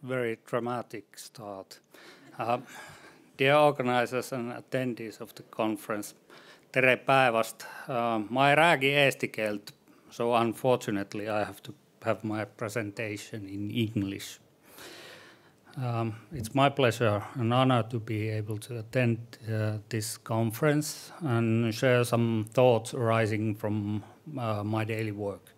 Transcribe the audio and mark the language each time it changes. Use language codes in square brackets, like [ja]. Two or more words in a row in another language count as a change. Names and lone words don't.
[en] very dramatic start. Dear organizers and attendees of the conference, [et] tere päevast. Ma ei räägi eesti keelt, [en] so unfortunately I have to have my presentation in English. It's my pleasure and honor to be able to attend this conference and share some thoughts arising from my daily work.